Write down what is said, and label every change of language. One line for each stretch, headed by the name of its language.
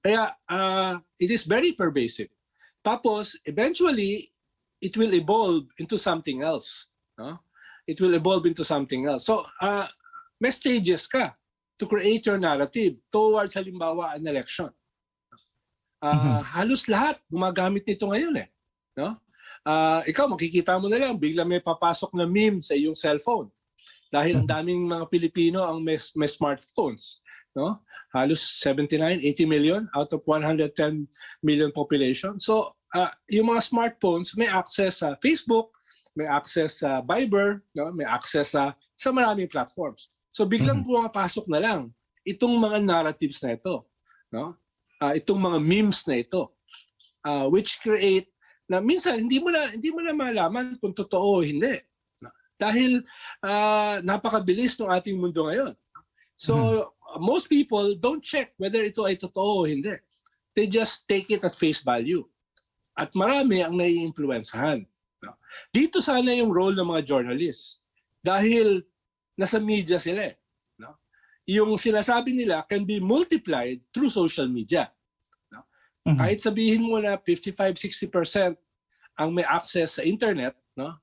English: Kaya it is very pervasive. Tapos eventually it will evolve into something else, no? It will evolve into something else. So may stages ka to create your narrative towards halimbawa an election.
Filipino: Halos lahat gumagamit nito ngayon no? Ikaw makikita mo na lang bigla may papasok na meme sa iyong cellphone dahil ang daming mga Pilipino ang may smartphones. no?
English: Halos 79, 80 million out of 110 million population.
Filipino: So yung mga smartphones may access sa Facebook, may access sa Viber, no? May access sa maraming platforms. So biglang pumapasok na lang itong mga narratives na ito, no? Itong mga memes na ito,
English: which create
Filipino: na minsan hindi mo na malaman kung totoo o hindi. Dahil napakabilis ng ating mundo ngayon.
English: So most people don't check whether
Filipino: ito ay totoo o hindi.
English: They just take it at face value.
Filipino: At marami ang naiimpluwensahan. Dito sana yung role ng mga journalists. Dahil nasa media sila.
English: No? Yung sinasabi nila can be multiplied through social media. No?
Filipino: Kahit sabihin mo na 55-60% ang may access sa internet, no?